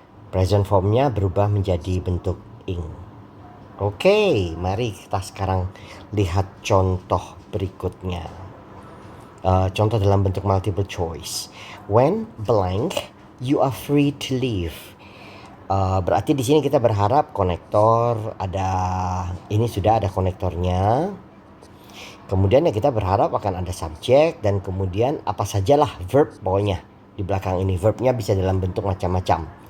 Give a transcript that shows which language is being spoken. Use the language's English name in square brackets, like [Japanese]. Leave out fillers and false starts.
[Indonesian] Present formnya berubah menjadi bentuk ing. Oke, mari kita sekarang lihat contoh berikutnya. Contoh dalam bentuk multiple choice. [English] When blank, you are free to leave. [Indonesian] Berarti di sini kita berharap konektor ada, ini sudah ada konektornya. Kemudian ya kita berharap akan ada subjek dan kemudian apa sajalah verb pokoknya di belakang ini. Verbnya bisa dalam bentuk macam-macam.